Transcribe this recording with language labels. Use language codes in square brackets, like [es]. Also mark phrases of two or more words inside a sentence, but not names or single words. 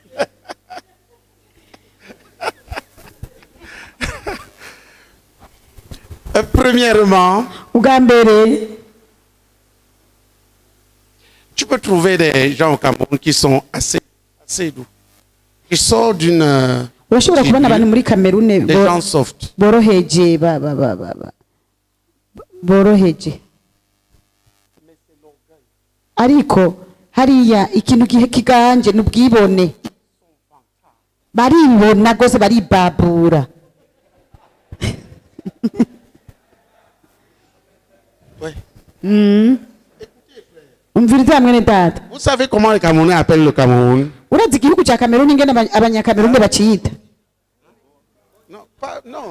[fr] Premièrement, tu peux trouver des gens au Cameroun qui sont assez doux. Ils sortent d'une... des gens soft. [rn] Ariko hariya ikintu kiganje n'ubwibone baribona gose baribabura. [fr] Vous savez comment les Camerounais appellent le Cameroun? Non, pas, non.